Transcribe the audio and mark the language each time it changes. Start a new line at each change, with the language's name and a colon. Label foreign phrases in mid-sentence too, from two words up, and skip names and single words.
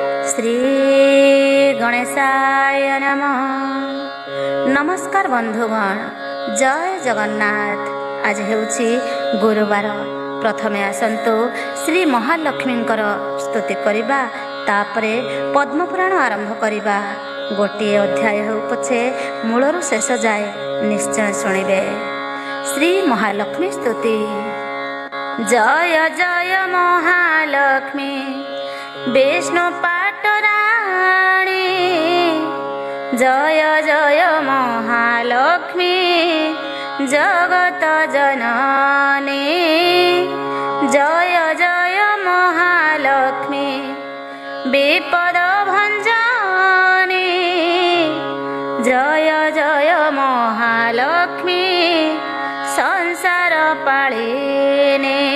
Sanskrit: श्री गणेशाय नमः।
Odia: ନମସ୍କାର ବନ୍ଧୁଗଣ, ଜୟ ଜଗନ୍ନାଥ। ଆଜି ହେଉଛି ଗୁରୁବାର। ପ୍ରଥମେ ଆସନ୍ତୁ ଶ୍ରୀ ମହାଲକ୍ଷ୍ମୀଙ୍କର ସ୍ତୁତି କରିବା, ତାପରେ ପଦ୍ମପୁରାଣ ଆରମ୍ଭ କରିବା। ଗୋଟେ ଅଧ୍ୟାୟ ହେଉ ପଛେ ମୂଳରୁ ଶେଷ ଯାଏ ନିଶ୍ଚୟ ଶୁଣିବେ। ଶ୍ରୀ ମହାଲକ୍ଷ୍ମୀ ସ୍ତୁତି। ଜୟ ଜୟ ମହାଲକ୍ଷ୍ମୀ ବିଷ୍ଣୁ ପାଟରାଣୀ, ଜୟ ଜୟ ମହାଲକ୍ଷ୍ମୀ ଜଗତ ଜନନୀ, ଜୟ ଜୟ ମହାଲକ୍ଷ୍ମୀ ବିପଦ ଭଞ୍ଜନୀ, ଜୟ ଜୟ ମହାଲକ୍ଷ୍ମୀ ସଂସାର ପାଳିନୀ,